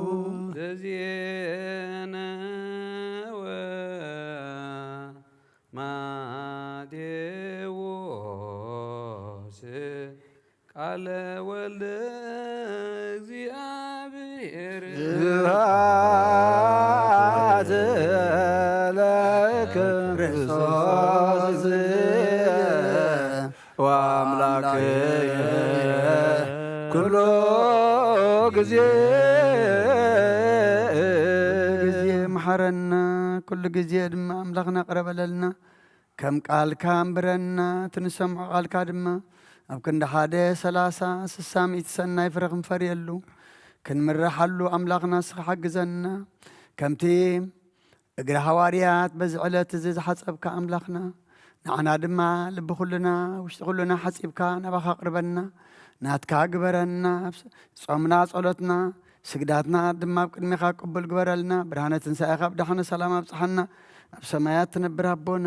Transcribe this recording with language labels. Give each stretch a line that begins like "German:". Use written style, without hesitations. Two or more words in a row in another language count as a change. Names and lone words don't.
Geez: ዘዜነ ወማቴዎስ ቃለ ወልደ እግዚአብሔር ስብሐት ለክርስቶስ ወአምላክየ ኩሎ ጊዜ
Tigrinya: መሐረና ኩሉ ጊዜ ድማ ኣምላኽና ቅረበለልና ከም ቃልካ እምብረና ትንሰምዖ ቃልካ ድማ ኣብ ክንዲ 1 30 60 ሰናይ ፍረ ክንፈርየሉ ክንምረሓሉ ኣምላኽና ንስኻ ሓግዘና ከምቲ እግሪ ሃዋርያት በዚ ዕለት እዚ ዝሓፀብካ ኣምላኽና ንዓና ድማ ልቢ ኩልና ውሽጢ ኩልና ሓፂብካ ናባኻ ቅርበና ናትካ ግበረና ጾምና ጸሎትና ስግዳትና ድማ ኣብ ቅድሚኻ ቅቡል ግበረልና ብርሃነ ትንሣኤኻ ብዳሕነ ሰላም ኣብፅሓና ኣብ ሰማያት ትነብር ኣቦና